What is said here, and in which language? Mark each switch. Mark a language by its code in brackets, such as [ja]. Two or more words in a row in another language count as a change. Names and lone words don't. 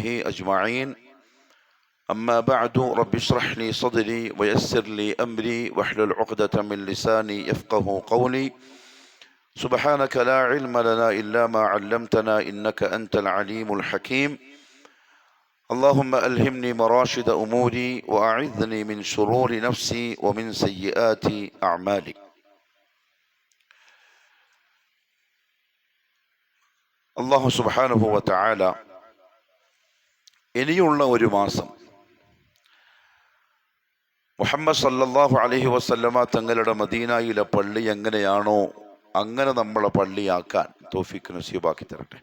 [ar] أجمعين أما بعد رب اشرح لي صدري ويسر لي أمري واحلل عقدة من لساني يفقه قولي سبحانك لا علم لنا إلا ما علمتنا إنك أنت العليم الحكيم اللهم ألهمني مراشد أموري وأعذني من شرور نفسي ومن سيئات أعمالي. الله سبحانه وتعالى [ml] ഇനിയുള്ള ഒരു മാസം മുഹമ്മദ് [ar] صلى الله عليه وسلم [ml] തങ്ങളുടെ മദീനയിലെ പള്ളി എങ്ങനെയാണോ അങ്ങനെ നമ്മളെ പള്ളിയാക്കാൻ തൗഫീഖ് നസീബാക്കി തരട്ടെ.